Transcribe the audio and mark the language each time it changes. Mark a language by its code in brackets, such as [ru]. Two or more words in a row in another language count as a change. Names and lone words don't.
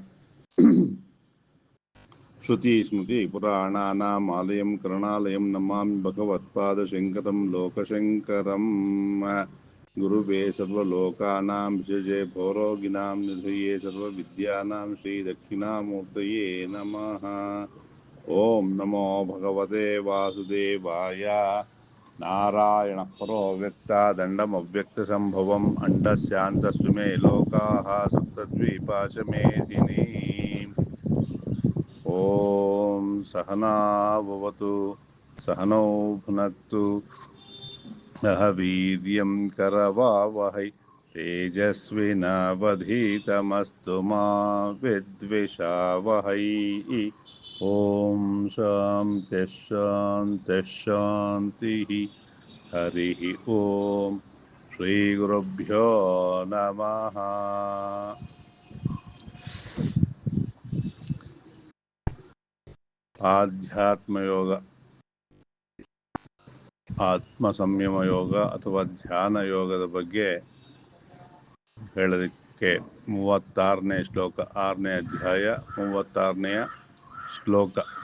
[sa] ಶ್ರುತಿ ಸ್ಮೃತಿ ಪುರಾಣಾನಾಂ ಆಲಯಂ ಕರುಣಾಲಯಂ ನಮಾಮಿ ಭಗವತ್ಪಾದಶಂಕರಂ ಲೋಕಶಂಕರಂ. ಗುರುವೇ ಸರ್ವಲೋಕಾನಾಂ ವಿಷಜೇ ಭವರೋಗಿಣಾಂ ನಿಧಯೇ ಸರ್ವವಿದ್ಯಾನಾಂ ಶ್ರೀ ದಕ್ಷಿಣಾಮೂರ್ತಯೇ ನಮಃ. ಓಂ ನಮೋ ಭಗವತೆ ವಾಸುದೇವಾಯ. ನಾರಾಯಣ ಪರೋ ವ್ಯಕ್ತ ದಂಡಮವ್ಯಕ್ತಸಂಭವಂ ಅಂಡಸ್ಯಾಂತಸ್ವಿಮೇ ಲೋಕಾಃ ಸಪ್ತದ್ವೀಪಾ ಚ ಮೇದಿನಿ. ಓಂ ಸಹನಾ ಭವತು ಸಹನೌ ಭುನಕ್ತು ಸಹ ವೀರ್ಯಂ ಕರವಾವಹೈ ತೇಜಸ್ವಿನಾವಧೀತಮಸ್ತು ಮಾ ವಿದ್ವಿಷಾವಹೈ. ಓಂ ಶಾಂತಿ ಶಾಂತಿ ಶಾಂತಿ. ಹರಿ ಓಂ ಶ್ರೀ ಗುರುಭ್ಯೋ ನಮಃ. [kn] ಆಧ್ಯಾತ್ಮ ಯೋಗ, ಆತ್ಮ ಸಂಯಮ ಯೋಗ ಅಥವಾ ಧ್ಯಾನ ಯೋಗದ ಬಗ್ಗೆ ಹೇಳೋದಕ್ಕೆ 36ನೇ ಶ್ಲೋಕ, 6ನೇ ಅಧ್ಯಾಯ 36ನೆಯ ಶ್ಲೋಕ.